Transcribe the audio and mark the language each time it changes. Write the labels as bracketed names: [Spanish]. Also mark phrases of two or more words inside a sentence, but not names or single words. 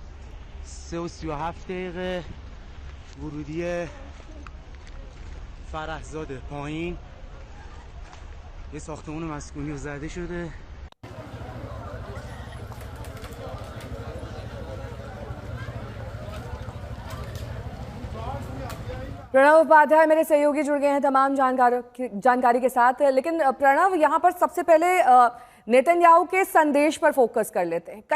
[Persian] 3:37 ورودی فرحزاده پایین یه ساختمان مسکونی زده شده. [Hindi] प्रणव उपाध्याय मेरे सहयोगी जुड़ गए हैं तमाम जानकारी के साथ। लेकिन प्रणव, यहाँ पर सबसे पहले नेतन्याहू के संदेश पर फोकस कर लेते हैं।